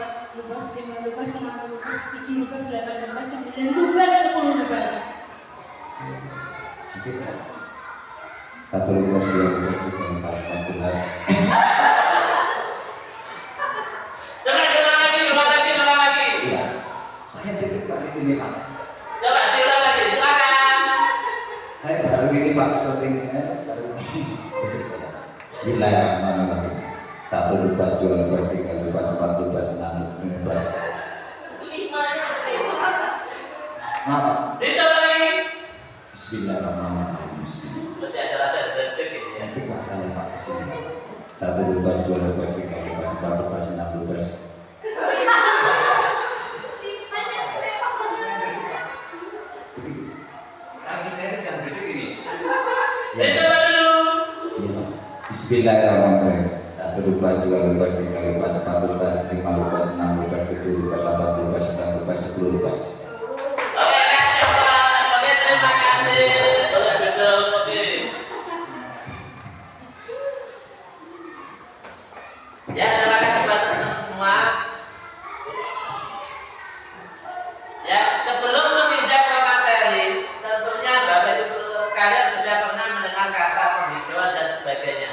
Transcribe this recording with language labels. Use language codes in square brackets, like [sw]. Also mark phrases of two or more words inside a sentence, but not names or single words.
[id] lupas, 5 lupas, 6 lupas, 7 lupas, 8 lupas, 9 lupas, 10 lupas. Satu lupas, dua lupas, tiga lupas, empat lupas. Coba diulang lagi. Iya. Saya titip Pak di sini Pak. Coba diulang lagi, silakan. Saya baru ini Pak, syuting saya baru ini. [ar] بسم الله الرحمن الرحيم. [id] Satu lupas, dua lupas, tiga lupas, empat lupas, enam lupas. 5 Maaf. Dicoba lagi. [ar] بسم الله الرحمن الرحيم. [id] Terus ada rasa dedek gitu ya. Nanti Pak saya Pak di sini. Satu lupas, dua lupas, tiga lupas, empat lupas, enam lupas. Kaki saya sedang berdiri ini. Dicoba dulu. Iya. [ar] بسم الله الرحمن الرحيم. [id] Satu lupas, dua lupas, tiga lupas, empat lupas, lima lupas, enam lupas, tujuh lupas, 8 lupas, 9 lupas, 10 lupas. Oke, kasih Pak. Oke, terima kasih. Boleh duduk. Oke. Ya, terima kasih buat teman-teman semua. Ya, sebelum meninjau ke materi, tentunya Bapak Ibu sekalian sudah pernah mendengar kata penghijauan dan sebagainya.